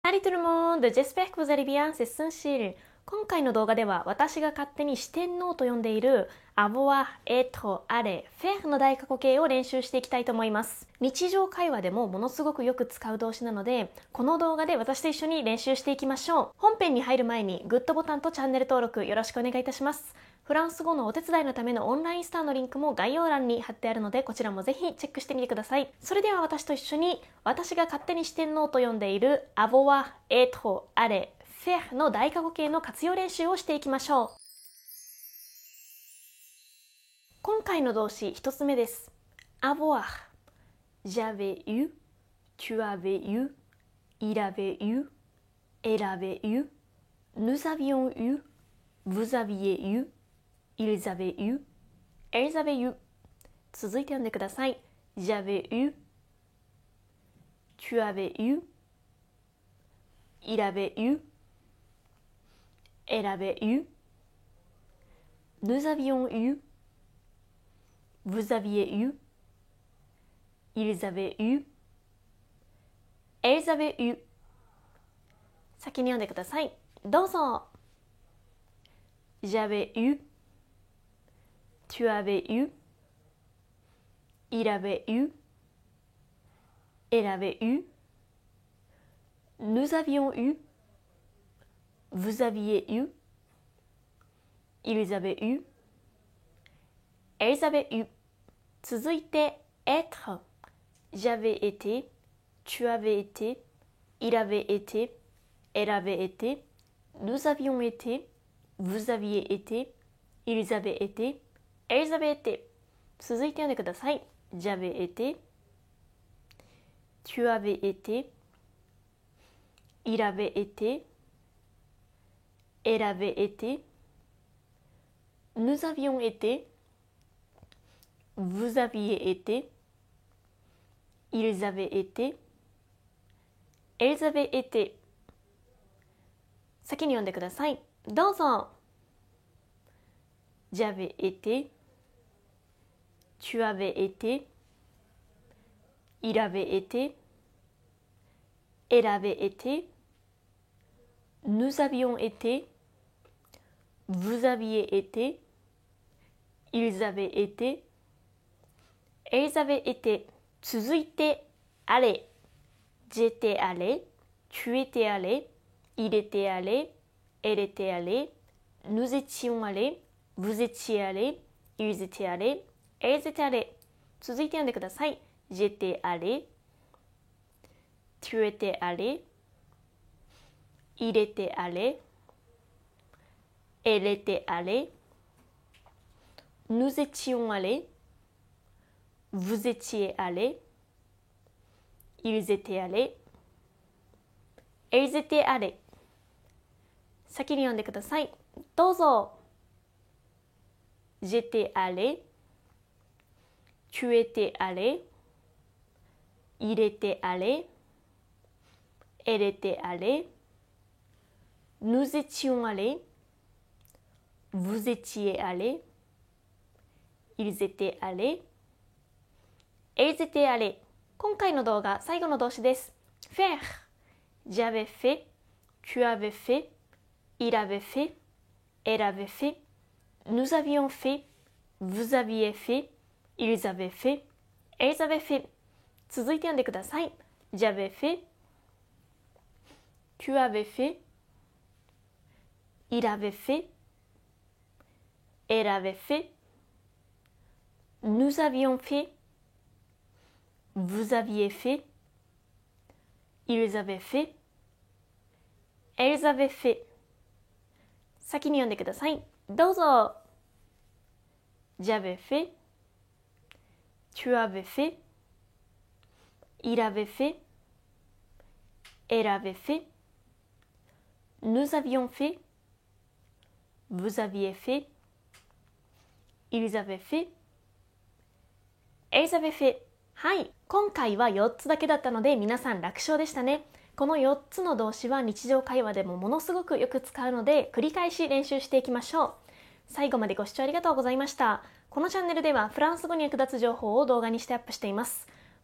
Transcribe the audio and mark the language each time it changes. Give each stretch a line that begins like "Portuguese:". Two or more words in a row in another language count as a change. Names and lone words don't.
French: Salut tout le monde, j'espère que vous allez bien, c'est Sunshil。
Japanese: 今回の動画では私が勝手に四天王と呼んでいる
French: avoir、être、aller、faire
Japanese: の大過去形を練習していきたいと思います。日常会話でもものすごくよく使う動詞なので、この動画で私と一緒に練習していきましょう。本編に入る前にグッドボタンとチャンネル登録よろしくお願いいたします。フランス語のお手伝いのためのオンラインスターのリンクも概要欄に貼ってあるので、こちらもぜひチェックしてみてください。それでは私と一緒に私が勝手に四天王と呼んでいる
French: avoir、être、aller、faire
Japanese: の大過去形の活用練習をしていきましょう。今回の動詞一つ目です。
French: avoir。j'avais eu、tu avais eu、il avait eu、elle avait eu、nous avions eu、vous aviez eu、ils avaient eu、elles avaient eu。
Japanese: 続いて読んでください。
French: j'avais eu、tu avais eu、il avait eu、elle avait eu、nous avions eu、vous aviez eu、ils avaient eu、elles avaient eu。
Japanese: 先に読んでください。
French: どうぞ。j'avais eu、tu avais eu、il avait eu、elle avait eu、nous avions eu、vous aviez eu、ils avaient eu、elles avaient eu。続いて、être。j'avais été、tu avais été、il avait été、elle avait été、nous avions été、vous aviez été、ils avaient été、elles avaient été。
Japanese: 続いて読んでください。
French: j'avais été、tu avais été、il avait été、elle avait été、nous avions été、vous aviez été、ils avaient été、elles avaient été。
Japanese: 先に読んでください。
French: どうぞ。j'avais été、tu avais été、il avait été、elle avait été、nous avions été、vous aviez été、ils avaient été、elles avaient été。続いて、aller。j'étais allé、tu étais allé、il était allé、elle était allée、nous étions allés、vous étiez allés、ils étaient allés、elles étaient allées。
Japanese: 続いて読んでください。
French: j'étais allé、tu étais allé、il était allé、elle était allée、nous étions allés、vous étiez allés、ils étaient allés、elles étaient allées。
Japanese: 先に読んでください。
French: どうぞ。j'étais allé、tu étais allé、il était allé、elle était allée、nous étions allés、vous étiez allés、ils étaient allés、elles étaient allées。
Japanese: 今回の動画、最後の動詞です。
French: faire。j'avais fait、tu avais fait、il avait fait、elle avait fait、nous avions fait、vous aviez fait、ils avaient fait、elles avaient fait。
Japanese: 続いて読んでください。
French: j'avais fait、tu avais fait、il avait fait、elle avait fait、nous avions fait、vous aviez fait、ils avaient fait、elles avaient fait。
Japanese: 先に読んでください。
French: どうぞ。j'avais fait、tu avais fait、il avait fait、elle avait fait、nous avions fait、vous aviez fait、ils avaient fait、elles avaient fait。
Japanese: はい、今回は4つだけだったので皆さん楽勝でしたね。この4つの動詞は日常会話でもものすごくよく使うので繰り返し練習していきましょう。最後までご視聴ありがとうございました。このチャンネルではフランス語に役立つ情報を動画にしてアップしています。